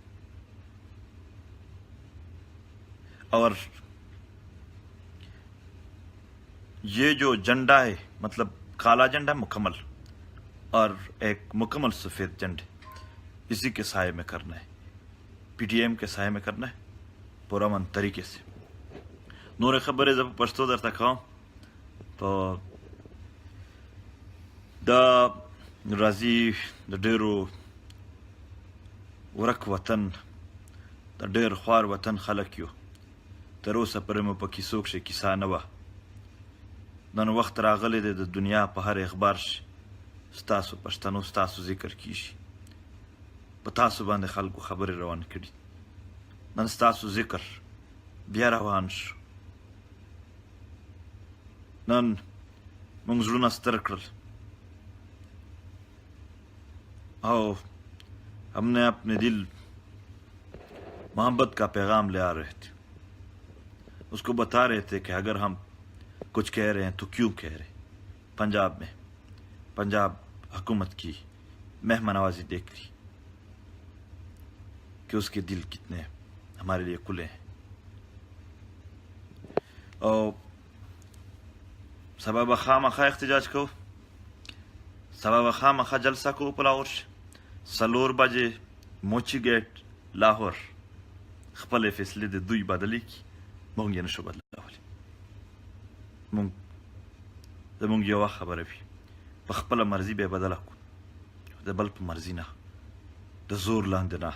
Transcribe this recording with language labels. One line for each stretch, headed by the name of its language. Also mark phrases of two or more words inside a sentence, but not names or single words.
Urdu: اور یہ جو جھنڈا ہے، مطلب کالا جھنڈا مکمل اور ایک مکمل سفید جھنڈے، اسی کے سائے میں کرنا ہے، پی ٹی ایم کے سائے میں کرنا ہے پرامن طریقے سے.
Pashto: نور خبرې زه په پښتو درته کوم. په دا راځي د ډېرو ورک وطن، د ډېر خوار وطن خلک یو. تر اوسه پورې مو په کیسو کښې کیسه نه وه. نن وخت راغلی دی د دنیا په هر اخبار شي ستاسو پښتنو ستاسو ذکر کیږي. په تاسو باندې خلکو خبرې روان کړي. نن ستاسو ذکر بیا روان شو. نن موږ زړونه ستر کړل
Urdu: او ہم نے اپنے دل محبت کا پیغام لے آ رہے تھے. اس کو بتا رہے تھے کہ اگر ہم کچھ کہہ رہے ہیں تو کیوں کہہ رہے. پنجاب میں پنجاب حکومت کی مہمان نوازی دیکھ لی کہ اس کے دل کتنے ہمارے لیے کھلے ہیں.
Pashto: اور سبا خامخا احتجاج کو، سبا خامخا جلسہ کو په لاهور شي. 4 بجې موچی گیټ لاهور خپل فیصلې د دوی بدلې کی، موږ یې نشو بدلولی. زموږ یوه خبره وي، په خپله مرضي به یې بدله کړو، د بل په مرضي نه، د زور لاندې نه.